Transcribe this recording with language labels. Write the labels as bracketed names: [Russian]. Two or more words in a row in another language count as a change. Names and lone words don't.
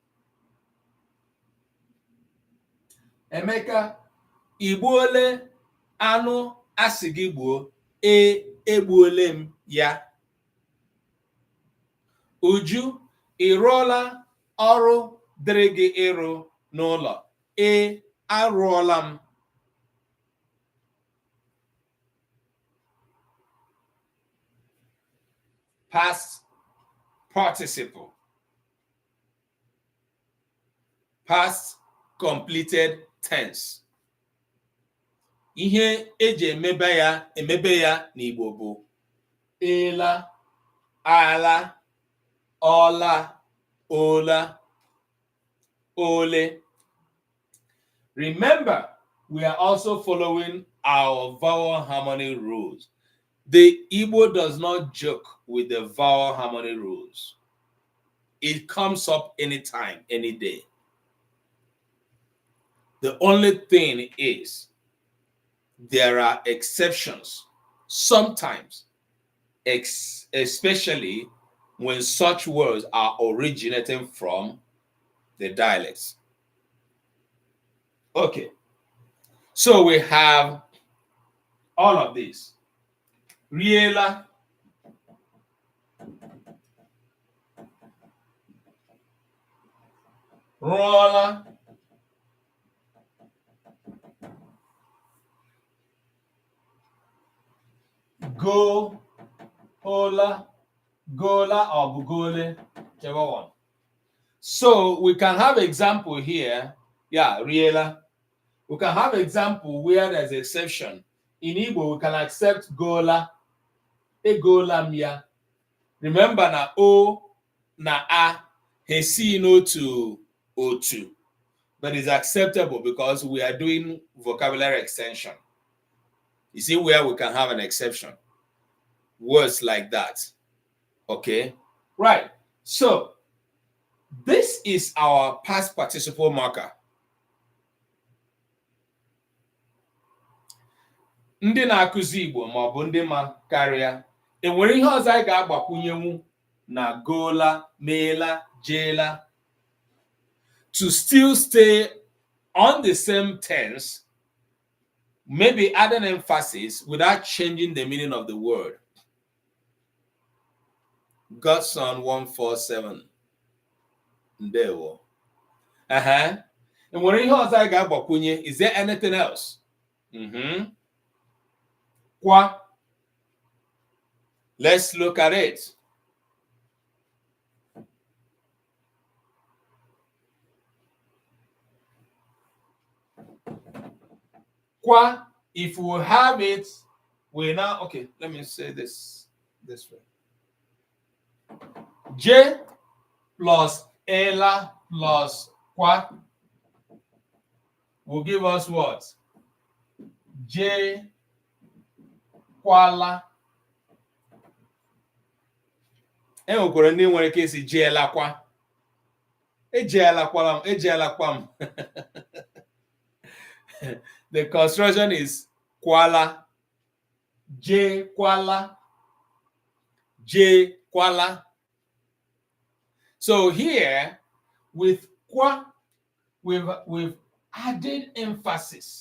[Igbo] Emeka, ị gbuole anụ a sị gị gbuo. Egbuole m ya. Uju, ị rụọla ọrụ dịrị gị ịrụ n'ụlọ. Arụọla m. [English] Past participle. Past completed tense. [Igbo] Ihe eji emebe ya n'Igbo bụ ela, ala, ola, ola, ole. [English] Remember, we are also following our vowel harmony rules. The Igbo does not joke with the vowel harmony rules. It comes up anytime, any day. The only thing is, there are exceptions. Sometimes, especially when such words are originating from the dialects. Okay, so we have all of this. [Igbo] Riela, rola, go, ola, gola, [English] or bugole, whichever one. So we can have example here. Yeah, riela. We can have example where there's exception. In Igbo, we can accept gola. Egola mia. Remember na o na a hesi no to o2. But it's acceptable because we are doing vocabulary extension. You see where we can have an exception. Words like that. Okay? Right. So This is our past participle marker. [Igbo] Ndị na-akụzi Igbo ma ọ bụ ndị ma karịa, enwere ihe ọzọ anyị ga-agbakwunyenwu na goola, meela, jeela [English] to still stay on the same tense, maybe adding emphasis without changing the meaning of the word. [Igbo] Godson 147. Ndewo. Enwere ihe ọzọ anyị ga-agbakwunye? [English] Is there anything else? Kwa. Let's look at it. Kwa, if we have it, we now, okay, let me say this way. J plus ela plus kwa will give us what? [Igbo] J kwala. Enwekwara ndị nwere ike isi jeela kwa. Ejeela kwala m, ejeela kwa m. [English] The construction is kwala, J kwala, J kwala. So here with kwa, we've added emphasis.